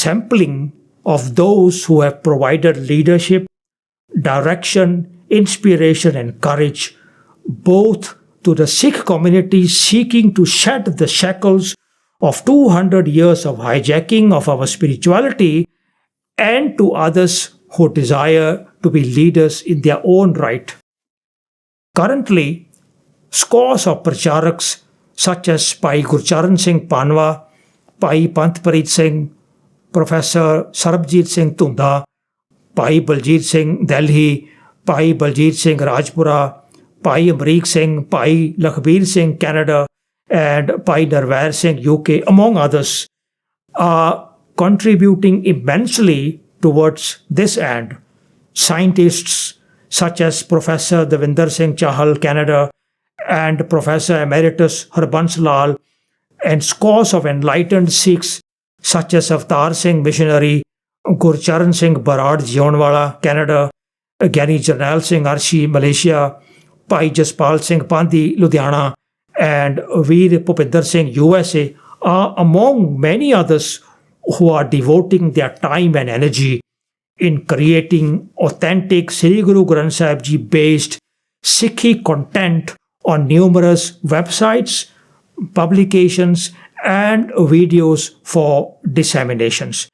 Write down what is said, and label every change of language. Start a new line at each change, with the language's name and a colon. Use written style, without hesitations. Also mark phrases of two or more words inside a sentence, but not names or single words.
English: sampling of those who have provided leadership, direction, inspiration, and courage both to the Sikh community seeking to shed the shackles of 200 years of hijacking of our spirituality and to others who desire to be leaders in their own right. Currently, scores of Pracharaks such as Bhai Gurcharan Singh Panwa, Bhai Pantpreet Singh, Professor Sarbjit Singh Tunda, Bhai Baljit Singh Delhi, Bhai Baljit Singh Rajpura, Bhai Amreek Singh, Bhai Lakhbir Singh Canada, and Bhai Narvair Singh UK, among others, are contributing immensely towards this end. Scientists such as Professor Devinder Singh Chahal, Canada, and Professor Emeritus Harbans Lal, and scores of enlightened Sikhs such as Avtar Singh Missionary, Gurcharan Singh Barad Jionwala, Canada, Gyani Jarnail Singh Arshi, Malaysia, Bhai Jaspal Singh Pandhi, Ludhiana, and Veer Bhupinder Singh, USA, are among many others who are devoting their time and energy in creating authentic Sri Guru Granth Sahib Ji based Sikhi content on numerous websites, publications, and videos for disseminations.